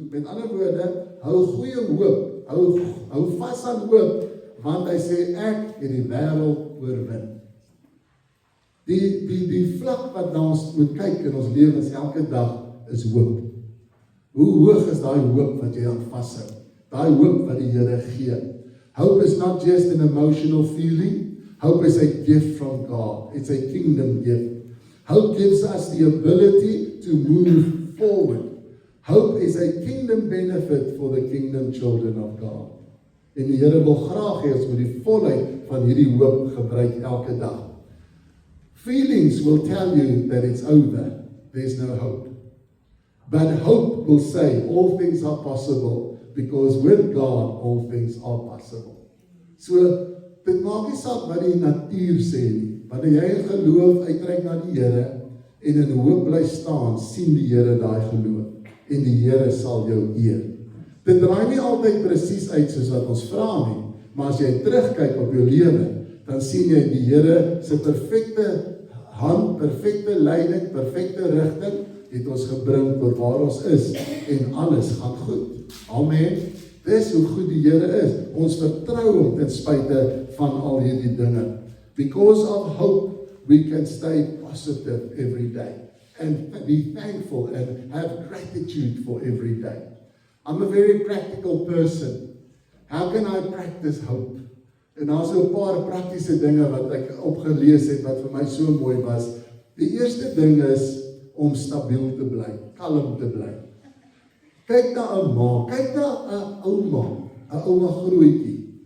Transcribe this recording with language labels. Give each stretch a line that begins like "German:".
Afrikaans: Met ander woorde, hou goeie hoop, hou vas aan hoop, want hy sê, ek het die wêreld oorwin. Die vlak wat na ons moet kyk in ons lewens elke dag, is hoop. Hoe hoog is daai hoop wat jy aan vashou? Daai hoop wat die Here gee.
English: Hope is not just an emotional feeling. Hope is a gift from God. It's a kingdom gift. Hope gives us the ability to move forward. Hope is a kingdom benefit for the kingdom children of God.
Afrikaans: En die Here wil graag hê ons moet die volheid van hierdie hoop gebruik elke dag.
English: Feelings will tell you that it's over. There's no hope. But hope will say all things are possible, because with God all things are possible.
Afrikaans: So, dit maak nie saak wat die natuur sê nie. Wanneer jy in geloof uitreik na die Here en in hoop bly staan, sien die Here daai geloof en die Here sal jou eer. Dit draai nie altyd presies uit soos wat ons vra nie, maar as jy terugkyk op jou lewe, dan sien jy die Here se perfekte hand, perfekte leiding, perfekte rigting het ons gebring tot waar ons is en alles gaan goed. Amen. Dis hoe goed die Here is. Ons vertrou hom ten spyte van al hierdie dinge.
English: Because of hope, we can stay positive every day and be thankful and have gratitude for every day. I'm a very practical person. How can I practice hope?
Afrikaans: En daar's so 'n paar praktiese dinge wat ek opgelees het wat vir my so mooi was. Die eerste ding is om stabiel te bly, kalm te bly. Kyk na 'n ma, kyk na 'n ouma grootjie.